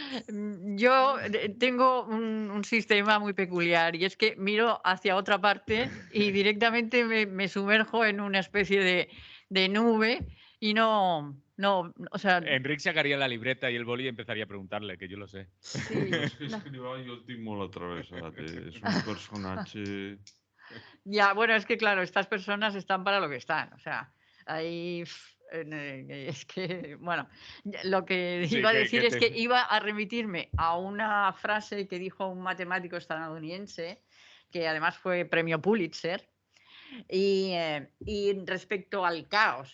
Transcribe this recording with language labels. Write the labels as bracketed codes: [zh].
[es] Yo tengo un sistema muy peculiar y es que miro hacia otra parte y directamente me sumerjo en una especie de nube y no, o sea, Enric sacaría la libreta y el boli y empezaría a preguntarle, que yo lo sé. sí, [ca] És que escrivà i el tinc molt atravessat. És un personatge... [es] ya, bueno, es que claro, estas personas están para lo que están, o sea, ahí es que, bueno, lo que Sí, iba a decir es que te... iba a remitirme a una frase que dijo un matemático estadounidense, que además fue premio Pulitzer, y respecto al caos.